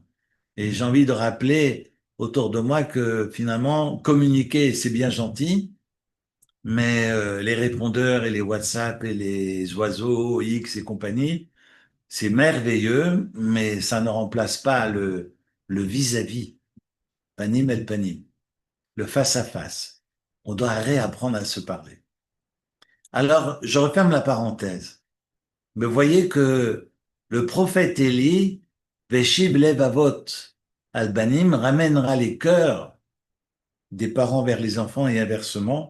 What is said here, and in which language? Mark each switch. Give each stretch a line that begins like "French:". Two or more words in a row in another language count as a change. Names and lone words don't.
French: Et j'ai envie de rappeler autour de moi que finalement, communiquer, c'est bien gentil, mais les répondeurs et les WhatsApp et les oiseaux X et compagnie, c'est merveilleux, mais ça ne remplace pas le vis-à-vis,
Hebrew: פנים אל פנים,
French: le face-à-face. On doit réapprendre à se parler. Alors, je referme la parenthèse. Mais voyez que le prophète Élie,
Hebrew: והשיב לב אבות על בנים,
French: ramènera les cœurs des parents vers les enfants et inversement.